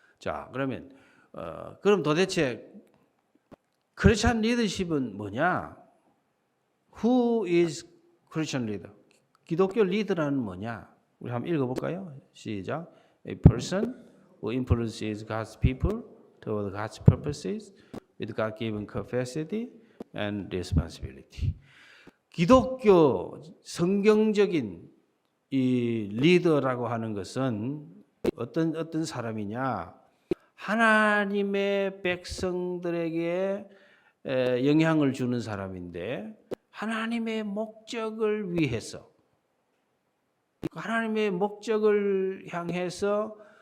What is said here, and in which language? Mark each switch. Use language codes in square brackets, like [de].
[ko] 자, 그러면 그럼 도대체 크리스찬 리더십은 뭐냐? [en] Who is Christian leader? [ko] 기독교 리더라는 뭐냐? 우리 한번 읽어볼까요? 시작. [en] A person who influences God's people toward God's purposes with God-given capacity and responsibility. [ko] 기독교 성경적인 이 리더라고 하는 것은 어떤 사람이냐? 하나님의 백성들에게 영향을 주는 사람인데 하나님의 목적을 위해서 하나님의 목적을 향해서